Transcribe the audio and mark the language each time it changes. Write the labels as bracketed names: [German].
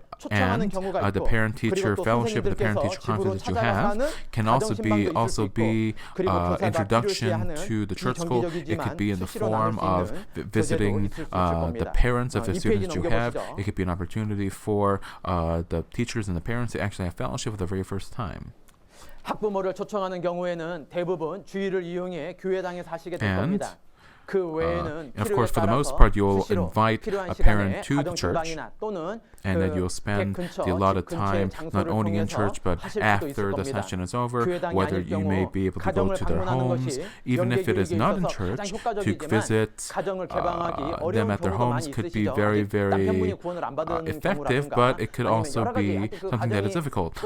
[English] and the parent-teacher fellowship, the parent-teacher conference that you have can also be introduction to the church school. It could be in the form of visiting the parents of the students you have. It could be an opportunity for the teachers and the parents to actually have fellowship for the very first time. [Korean] 학부모를 초청하는 경우에는 대부분 주일을 이용해 교회당에 사시게 될 겁니다. [English] And of course, for the most part, you'll invite a parent to the church, and then you'll spend the allotted time not only in church but after the session is over, whether you may be able to go to their homes, even if it is not in church, to visit them at their homes could be very, very effective, but it could also be something that is difficult.